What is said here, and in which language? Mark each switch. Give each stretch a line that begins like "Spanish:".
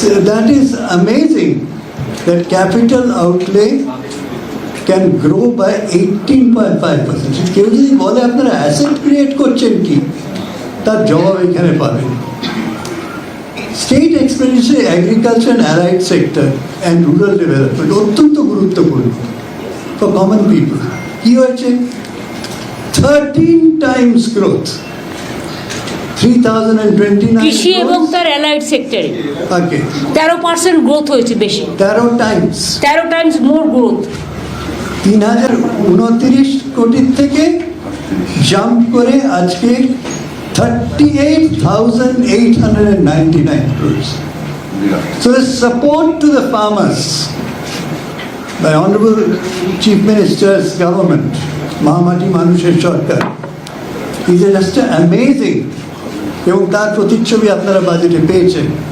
English: That is amazing that capital outlay can grow by 18.5%.
Bangla: কেউ যদি বলে আপনারা অ্যাসেট ক্রিয়েট করছেন কি, তার জবাব এখানে পাবেন।
English: state expenditure agriculture and allied sector and rural development
Bangla: অত্যন্ত গুরুত্বপূর্ণ
English: For common people.
Bangla: কি হয়েছে?
English: 13 times growth, 3029
Bangla: কৃষি এবং তার অ্যালাইড সেক্টরে ওকে 13% গ্রোথ হয়েছে, বেশি
English: 13 times 13 times more growth.
Bangla: 3029 কোটির থেকে জাম্প করে আজকে 38,899 crores.
English: So the support to the farmers by Honorable Chief Minister's government, Mahamati Manusher Sarkar, is just amazing.
Bangla: এবং তার প্রতিচ্ছবি আপনারা বাজেটে পেয়েছেন।